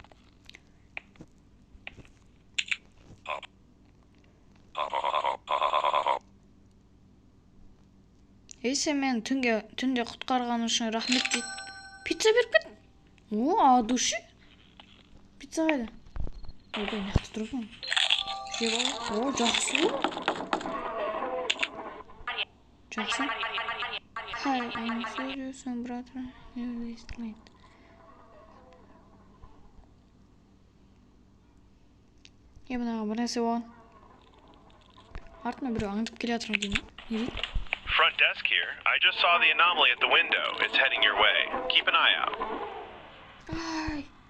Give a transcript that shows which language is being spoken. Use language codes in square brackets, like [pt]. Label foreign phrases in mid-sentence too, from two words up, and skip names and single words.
[kk] Сен мен түнде құтқарған үшін рахмет дейді. Пицца беріп кет. [ru] От души. [kk] Пицца қайда? Ойбай, нақты тұрған. Жеп ал. Жақсы ғой. Жақсы. [en] Hi, I'm serious, brother. You is late. [kk] Мынаға бір нәрсе болған. Артына біреу аңдып келе жатыр деймін. Не дейді? [en] Front desk here. I just saw the anomaly at the window. It's heading your way. Keep an eye out. Ay.